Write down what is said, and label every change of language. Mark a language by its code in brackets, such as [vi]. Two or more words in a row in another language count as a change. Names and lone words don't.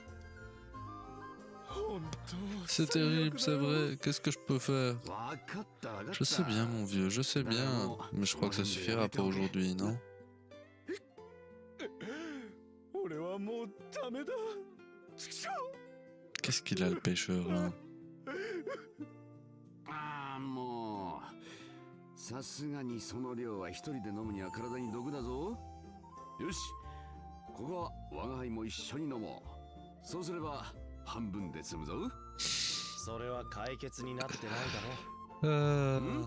[fr] C'est terrible, c'est vrai. Qu'est-ce que je peux faire? Je sais bien mon vieux, je sais bien. Mais je crois que ça suffira pour aujourd'hui, non? Qu'est-ce qu'il a le pêcheur là? [ja] ああもうさすがにその量は一人で飲むには体に毒だぞ。よし、ここは我が輩も一緒に飲もう。そうすれば半分で済むぞ。それは解決になってないだろ。